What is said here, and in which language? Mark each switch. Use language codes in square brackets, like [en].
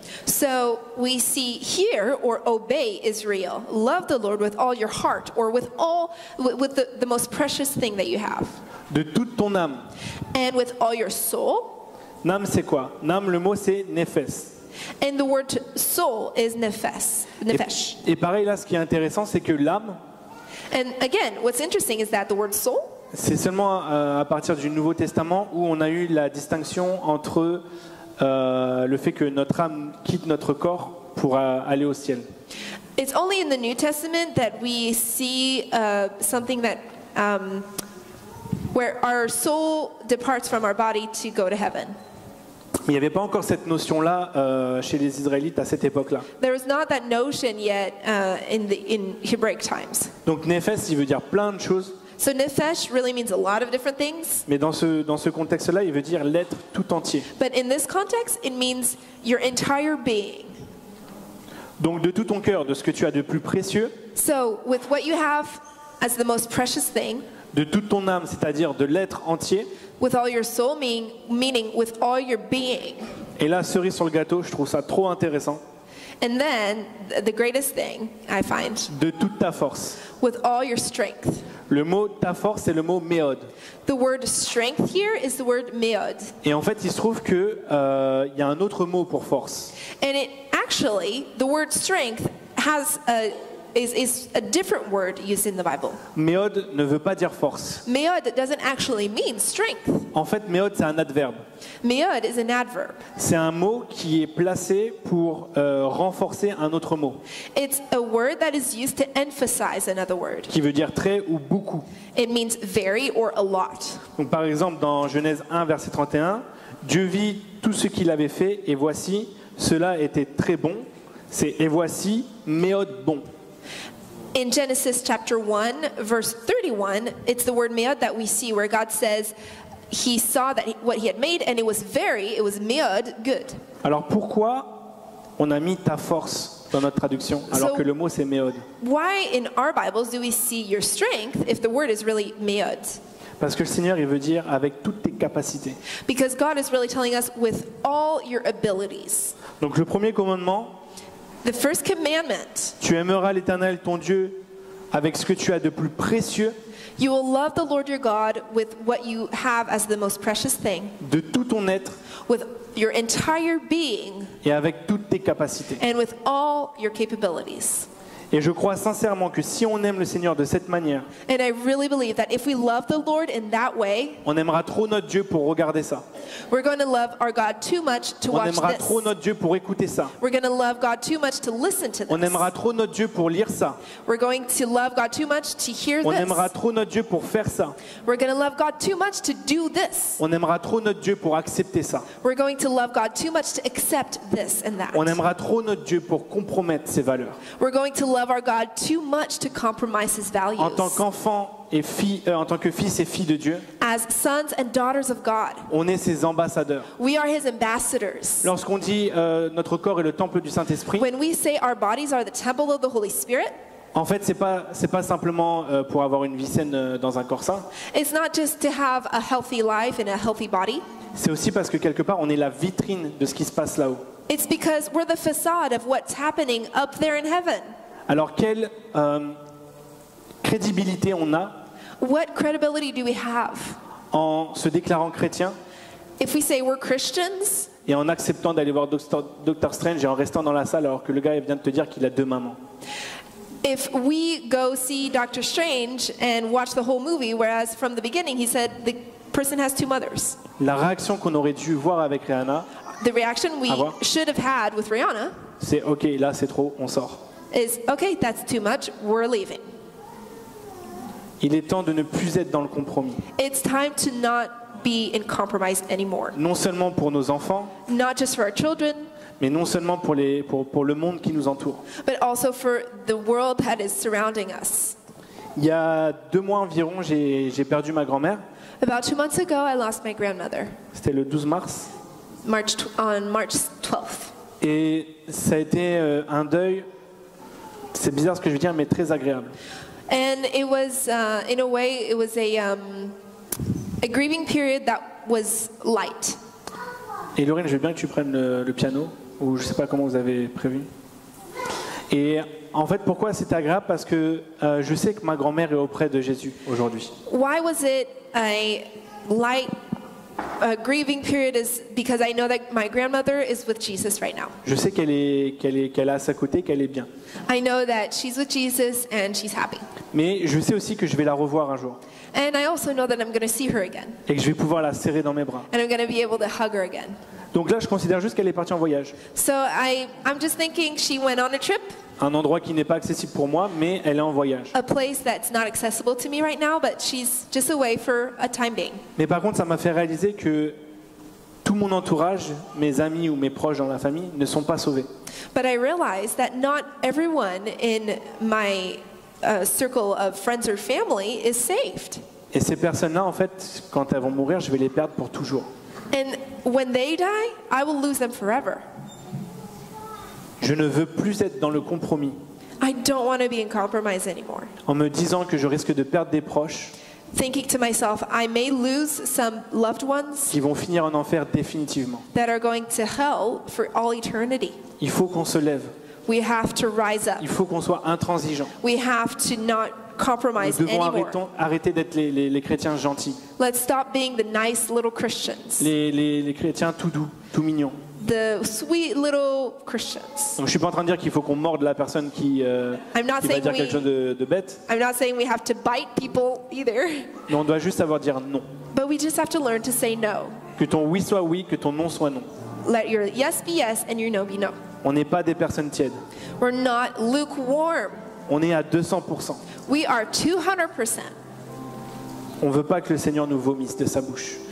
[en] So we see here, or obey Israel, love the Lord with all your heart, or with the most precious thing that you have, [fr] De toute ton âme. [en] and with all your soul. [fr] Âme, c'est quoi? Âme, le mot, c'est nephes. [en] And the word soul is nefesh. [fr] Et pareil, là, ce qui est intéressant, c'est que l'âme, [en] And again, what's interesting is that the word soul, [fr] c'est seulement à partir du Nouveau Testament où on a eu la distinction entre le fait que notre âme quitte notre corps pour aller au ciel. [en] it's only in the New Testament that we see something that where our soul departs from our body to go to heaven. [fr] Mais il n'y avait pas encore cette notion-là chez les Israélites à cette époque-là. [en] There is not that notion yet in Hebraic times. [fr] Donc nephes, il veut dire plein de choses, [en] So nefesh really means a lot of different things, [fr] mais dans ce contexte-là, il veut dire l'être tout entier. [en] but in this context, it means your entire being. [fr] Donc de tout ton cœur, de ce que tu as de plus précieux, [en] So with what you have as the most precious thing, [fr] de toute ton âme, c'est-à-dire de l'être entier. [en] with all your soul, meaning with all your being. [fr] Et là, cerise sur le gâteau, je trouve ça trop intéressant, [en] And then the greatest thing I find, [fr] de toute ta force. [en] with all your strength. [fr] Le mot ta force, c'est le mot méod. [en] The word strength here is the word meod. [fr] Et en fait, il se trouve que y a un autre mot pour force. [en] And it actually, the word strength is a different word used in the Bible. [fr] Méod ne veut pas dire force. [en] Meod doesn't actually mean strength. [fr] En fait, méod, c'est un adverbe. [en] Meod is an adverb. [fr] C'est un mot qui est placé pour renforcer un autre mot, [en] It's a word that is used to emphasize another word. [fr] qui veut dire très ou beaucoup. [en] It means very or a lot. [fr] Donc, par exemple, dans Genèse 1, verset 31, Dieu vit tout ce qu'il avait fait, et voici, cela était très bon. C'est et voici, méod bon. [en] In Genesis chapter 1, verse 31, it's the word meod that we see where God says he saw that what he had made and it was meod, good. [fr] Alors pourquoi on a mis ta force dans notre traduction alors [en] So- [fr] que le mot c'est méod? [en] Why in our Bibles do we see your strength if the word is really meod? [fr] Parce que le Seigneur, il veut dire avec toutes tes capacités. [en] Because God is really telling us with all your abilities. [fr] Donc le premier commandement, [en] The first commandment, [fr] tu aimeras l'Éternel ton Dieu avec ce que tu as de plus précieux, [en] you will love the Lord your God with what you have as the most precious thing, [fr] de tout ton être [en] with your entire being, [fr] et avec toutes tes capacités. [en] and with all your capabilities. [fr] Et je crois sincèrement que si on aime le Seigneur de cette manière, [en] And I really believe that if we love the Lord in that way, [fr] on aimera trop notre Dieu pour regarder ça. [en] we're going to love our God too much to [fr] On [en] watch [fr] aimera [en] this. [fr] trop notre Dieu pour écouter ça. [en] We're going to love God too much to listen to [fr] On [en] this. [fr] aimera trop notre Dieu pour lire ça. [en] We're going to love God too much to hear [fr] On [en] this. [fr] aimera trop notre Dieu pour faire ça. [en] We're going to love God too much to do this. [fr] On aimera trop notre Dieu pour accepter ça. [en] We're going to love God too much to accept this and that. [fr] On aimera trop notre Dieu pour compromettre ses valeurs. [en] We're going to love our God too much to compromise his values. [fr] En tant qu'enfant et en tant que fils et fille de Dieu, [en] As sons and daughters of God, [fr] on est ses ambassadeurs. [en] we are his ambassadors. [fr] Lorsqu'on dit notre corps est le temple du Saint-Esprit, [en] When we say our bodies are the temple of the Holy Spirit, [fr] en fait, c'est pas simplement pour avoir une vie saine dans un corps sain. [en] it's not just to have a healthy life and a healthy body. [fr] C'est aussi parce que quelque part, on est la vitrine de ce qui se passe là-haut. [en] It's because we're the facade of what's happening up there in heaven. [fr] Alors, quelle crédibilité on a [en] What credibility do we have [fr] en se déclarant chrétien [en] if we say we're Christians [fr] et en acceptant d'aller voir Doctor Strange et en restant dans la salle alors que le gars vient de te dire qu'il a 2 mamans? [en] if we go see Doctor Strange and watch the whole movie, whereas from the beginning he said the person has 2 mothers. [fr] La réaction qu'on aurait dû voir avec Rihanna, [en] The reaction we [fr] Ah bon? [en] should have had with Rihanna [fr] c'est ok, là c'est trop, on sort. [en] is, okay, that's too much, we're leaving. [fr] Il est temps de ne plus être dans le compromis. [en] It's time to not be in compromise anymore. [fr] Non seulement pour nos enfants, [en] Not just for our children, [fr] mais non seulement pour le monde qui nous entoure. [en] but also for the world that is surrounding us. [fr] Il y a 2 mois environ, j'ai perdu ma grand-mère. [en] About 2 months ago, I lost my grandmother [fr] C'était le 12 mars. [en] on March 12th. [fr] Et ça a été un deuil, c'est bizarre ce que je veux dire, mais très agréable. [en] And it was, in a way, it was a grieving period that was light. [fr] Et Laurine, je veux bien que tu prennes le piano, ou je ne sais pas comment vous avez prévu. Et en fait, pourquoi c'était agréable? Parce que je sais que ma grand-mère est auprès de Jésus aujourd'hui. [en] Why was it a light grieving period? Is because I know that my grandmother is with Jesus right now. [fr] Je sais qu'elle est à sa côté, qu'elle est bien. [en] I know that she's with Jesus and she's happy. [fr] Mais je sais aussi que je vais la revoir un jour. [en] And I also know that I'm going to see her again. [fr] Et que je vais pouvoir la serrer dans mes bras. [en] And I'm going to be able to hug her again. [fr] Donc là, je considère juste qu'elle est partie en voyage. [en] So I'm just thinking she went on a trip, [fr] Un endroit qui n'est pas accessible pour moi, mais elle est en voyage. [en] a place that's not accessible to me right now, but she's just away for a time being. [fr] Mais par contre, ça m'a fait réaliser que tout mon entourage, mes amis ou mes proches dans la famille, ne sont pas sauvés. [en] But I realized that not everyone in my circle of friends or family is saved. [fr] Et ces personnes-là, en fait, quand elles vont mourir, je vais les perdre pour toujours. [en] And when they die, I will lose them forever. [fr] Je ne veux plus être dans le compromis, [en] I don't want to be in compromise anymore. [fr] en me disant que je risque de perdre des proches [en] Thinking to myself, I may lose some loved ones [fr] qui vont finir en enfer définitivement. [en] that are going to hell for all eternity. [fr] Il faut qu'on se lève, [en] We have to rise up. [fr] il faut qu'on soit intransigeant. [en] We have to not [fr] Nous [en] compromise [fr] devons [en] anymore. [fr] arrêter d'être les chrétiens gentils, [en] Let's stop being the nice little Christians, [fr] les chrétiens tout doux, tout mignons. [en] the sweet little Christians. [fr] Donc je ne suis pas en train de dire qu'il faut qu'on morde la personne qui va [en] I'm not saying [fr] dire quelque chose de bête, [en] I'm not saying we have to bite people either, [fr] mais on doit juste savoir dire non. [en] but we just have to learn to say no. [fr] Que ton oui soit oui, que ton non soit non. [en] Let your yes be yes and your no be no. [fr] On n'est pas des personnes tièdes. [en] We're not lukewarm. [fr] On est à 200%. [en] We are 200%. [fr] On ne veut pas que le Seigneur nous vomisse de sa bouche,